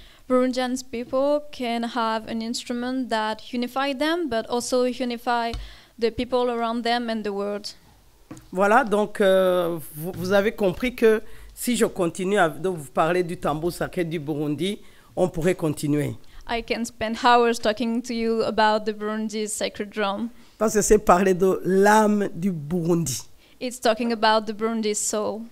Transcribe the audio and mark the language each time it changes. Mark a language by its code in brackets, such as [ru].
[en] Burundian people can have an instrument that unifies them, but also unify the people around them and the world. [fr] Voilà, donc vous avez compris que si je continue à vous parler du tambour sacré du Burundi, on pourrait continuer. [en] I can spend hours talking to you about the Burundi's sacred drum. [fr] Parce que c'est parler de l'âme du Burundi. [en] It's talking about the Burundi's soul.